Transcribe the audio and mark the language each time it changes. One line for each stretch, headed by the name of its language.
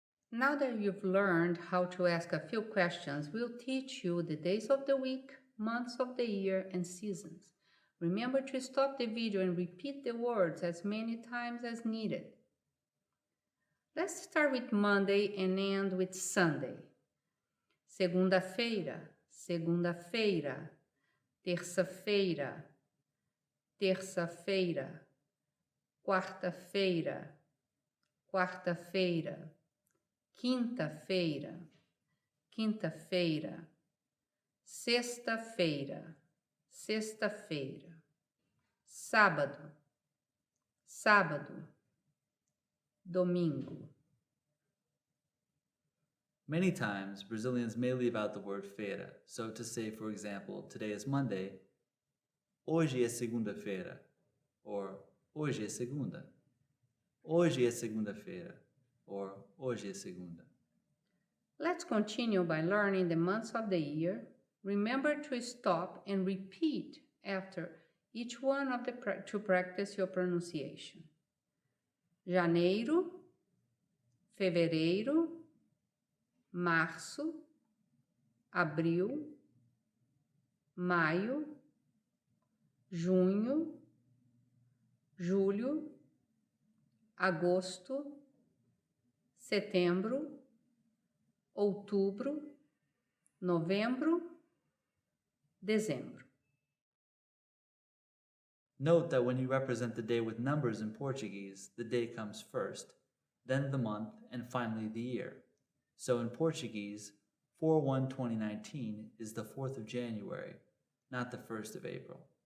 English: Now that you've learned how to ask a few questions, we'll teach you the days of the week, months of the year, and seasons. Remember to stop the video and repeat the words as many times as needed. Let's start with Monday and end with Sunday.
Portuguese: Segunda-feira, segunda-feira, terça-feira, terça-feira, quarta-feira, quarta-feira, quinta-feira, quinta-feira, sexta-feira, sexta-feira, sábado, sábado, domingo.
English: Many times, Brazilians may leave out the word feira. So to say, for example, today is Monday,
Portuguese: hoje é segunda-feira,
English: or
Portuguese: hoje é segunda. Hoje é segunda-feira, or hoje é segunda.
English: Let's continue by learning the months of the year. Remember to stop and repeat after each one of the to practice your pronunciation.
Portuguese: Janeiro, fevereiro, março, abril, maio, junho, julho, agosto, setembro, outubro, novembro, dezembro.
English: Note that when you represent the day with numbers in Portuguese, the day comes first, then the month, and finally the year. So in Portuguese, 4/1/2019 is the 4th of January, not the 1st of April.